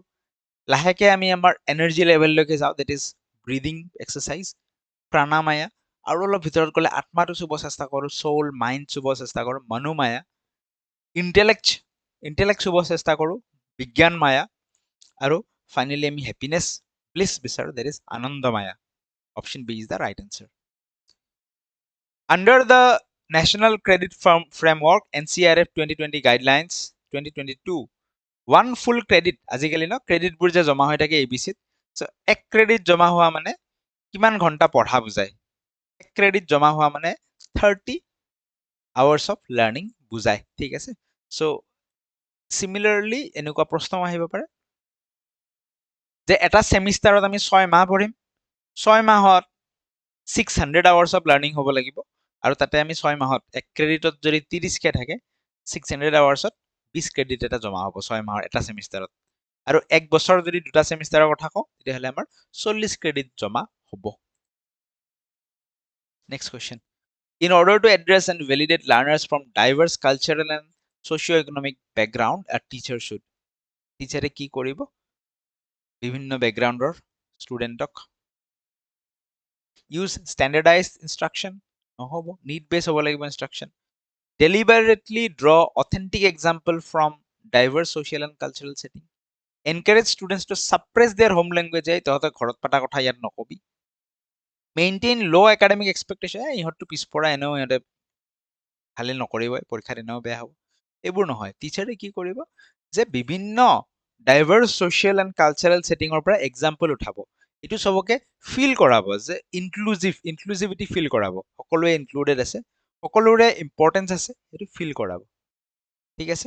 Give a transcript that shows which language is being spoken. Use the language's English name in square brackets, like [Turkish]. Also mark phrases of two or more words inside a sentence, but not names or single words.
[Assamese] লাহেকে আমি আমাৰ [English] energy level [Assamese] যাওঁ, [English] that is breathing exercise, [Assamese] প্ৰাণামায়া। আৰু অলপ ভিতৰত গ'লে আত্মাটো চুব চেষ্টা কৰোঁ, [English] soul mind [Assamese] চুব চেষ্টা কৰোঁ, মনোমায়া। ইণ্টেলেক্ট চুব চেষ্টা কৰোঁ, বিজ্ঞান মায়া। আৰু ফাইনেলি আমি [English] happiness bliss [Assamese] বিচাৰোঁ, [English] that is [Assamese] আনন্দমায়া। [English] option B is the right answer. Under the National Credit Framework NCRF 2020 Guidelines 2022, one full credit, [Assamese] আজিকালি ন ক্ৰেডিটবোৰ যে জমা হৈ থাকে ABCত, চ' এক ক্ৰেডিট জমা হোৱা মানে কিমান ঘণ্টা পঢ়া বুজায়? এক ক্ৰেডিট জমা হোৱা মানে [English] 30 hours of learning [Assamese] বুজায়, ঠিক আছে? [English] so similarly [Assamese] এনেকুৱা প্ৰশ্ন আহিব পাৰে যে এটা ছেমিষ্টাৰত আমি 6 মাহ পঢ়িম, 6 মাহত [English] 600 hours of learning [Assamese] হ'ব লাগিব। আৰু তাতে আমি 6 মাহত এক ক্ৰেডিটত যদি 30কে থাকে, 600 hours-ত 20 ক্ৰেডিট এটা জমা হ'ব 6 মাহৰ এটা ছেমিষ্টাৰত। আৰু এক বছৰ যদি দুটা ছেমিষ্টাৰৰ কথা কওঁ, তেতিয়াহ'লে আমাৰ 40 ক্ৰেডিট জমা হ'ব। [English] next question. In order to address and validate learners from diverse cultural and socio-economic background, a teacher should. [Assamese] টিচাৰে কি কৰিব? বিভিন্ন বেকগ্ৰাউণ্ডৰ ষ্টুডেণ্টক [English] use standardized instruction, [Assamese] নহ'ব, [English] need based [Assamese] হ'ব লাগিব [English] instruction. Deliberately draw authentic example from diverse social and cultural setting. Encourage students to suppress their home language. [Assamese] তহঁতে ঘৰত পতা কথা ইয়াত নকবি। [English] Maintain low academic expectation. [Assamese] ইহঁতটো পিছপৰা, এনেও ইহঁতে ভালে নকৰিবই, পৰীক্ষাত এনেও বেয়া হ'ব। এইবোৰ নহয়। টিচাৰে কি কৰিব যে বিভিন্ন [English] diverse social and cultural setting [Assamese] পৰা এক্সাম্পল উঠাব। এইটো চবকে ফিল কৰাব যে ইনক্লুজিভিটি ফিল কৰাব, সকলোৱে ইনক্লুডেড আছে, সকলোৰে ইম্পৰ্টেঞ্চ আছে, সেইটো ফিল কৰাব, ঠিক আছে?